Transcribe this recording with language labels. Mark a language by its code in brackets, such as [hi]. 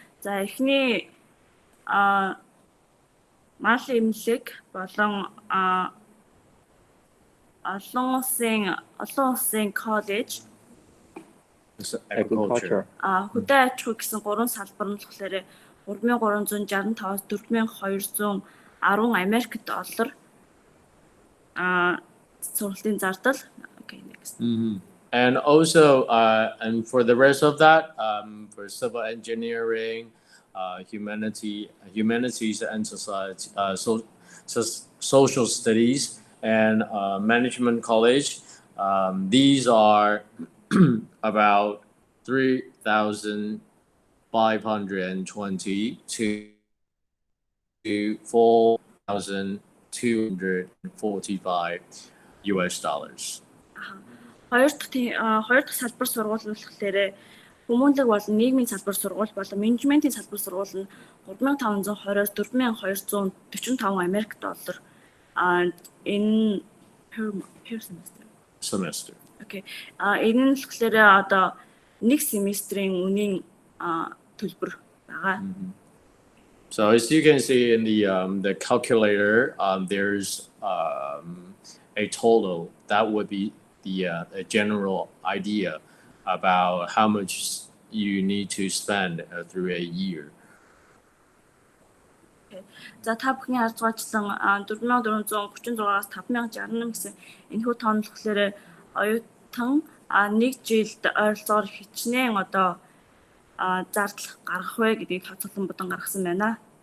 [mn] За эхний мал эмнэлэг болон олон улсын коллеж [en] Agriculture. [mn] хөдөө аж ахуй гэсэн 3 салбар нь болохоор 3,365-аас 4,210 Америк доллар сургалтын зардал. [en] Okay, next. And also, and for the rest of that, for civil engineering, humanities and society, social studies, and management college, these are about 3,520 to 4,245 US dollars. [mn] Хоёр дахь салбар сургууль нь болохоор хүмүүнлэг болон нийгмийн салбар сургууль болон менежментийн салбар сургууль нь 3,520-аас 4,245 Америк доллар. Энэ per [en] Semester. Okay. [mn] Энэ нь болохоор одоо нэг семестрийн үнийн төлбөр байгаа. [en] So as you can see in the calculator, there's a total that would be a general idea about how much you need to spend through a year. [mn] За та бүхний харж байгаачлан 4,436-аас 5,061 гэсэн энэхүү тоон болохоор оюутан нэг жилд ойролцоогоор хичнээн одоо зардал гаргах вэ гэдгийг тооцоолон бодон гаргасан байна.